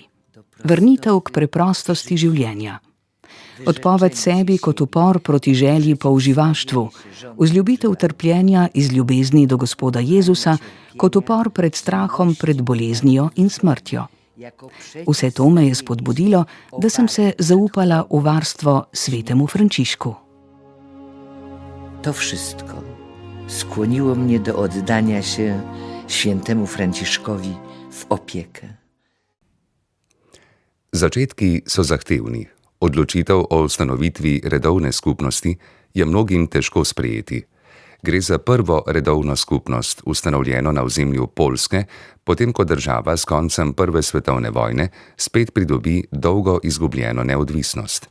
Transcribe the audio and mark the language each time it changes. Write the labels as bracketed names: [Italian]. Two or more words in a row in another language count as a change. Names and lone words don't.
[Slovenian] Vrnitev k preprostosti življenja. Odpoved sebi kot upor proti želji po uživaštvu, vzljubitev trpljenja iz ljubezni do Gospoda Jezusa kot upor pred strahom pred boleznijo in smrtjo. Vse to me je spodbudilo, da sem se zaupala v varstvo svetemu Frančišku. [Polish] To wszystko skłoniło mnie do oddania się świętemu Franciszkowi w opiekę. [Slovenian] Začetki so zahtevni. Odločitev o ustanovitvi redovne skupnosti je mnogim težko sprejeti. Gre za prvo redovno skupnost, ustanovljeno na ozemlju Poljske, potem ko država s koncem Prve svetovne vojne spet pridobi dolgo izgubljeno neodvisnost.